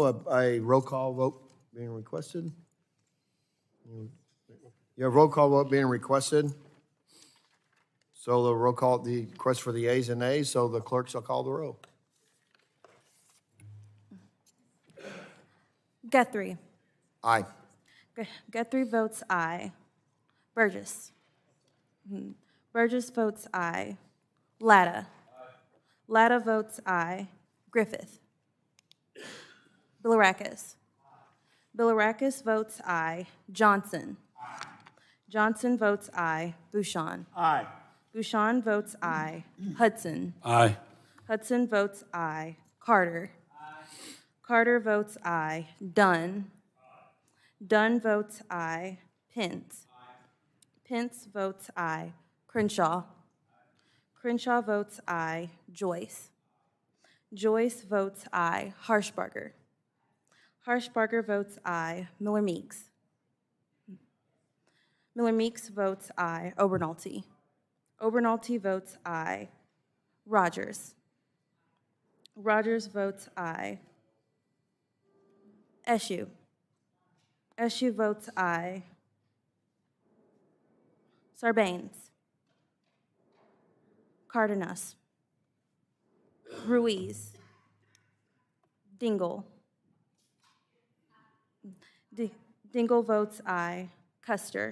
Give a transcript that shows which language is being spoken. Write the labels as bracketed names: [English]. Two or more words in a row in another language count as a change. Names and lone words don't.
[English] A roll call vote being requested. You have roll call vote being requested. So the roll call, the request for the ayes and nays, so the clerk shall call the roll. Guthrie. Aye. Guthrie votes aye. Burgess. Burgess votes aye. Latta. Latta votes aye. Griffith. Bilirakis. Bilirakis votes aye. Johnson. Johnson votes aye. Bouchon. Aye. Bouchon votes aye. Hudson. Aye. Hudson votes aye. Carter. Carter votes aye. Dunn. Dunn votes aye. Pence. Pence votes aye. Crenshaw. Crenshaw votes aye. Joyce. Joyce votes aye. Harshbarger. Harshbarger votes aye. Miller Meeks. Miller Meeks votes aye. Obernolte. Obernolte votes aye. Rogers. Rogers votes aye. Eshu. Eshu votes aye. Sarbanes. Cardenas. Ruiz. Dingell. Dingell votes aye. Custer.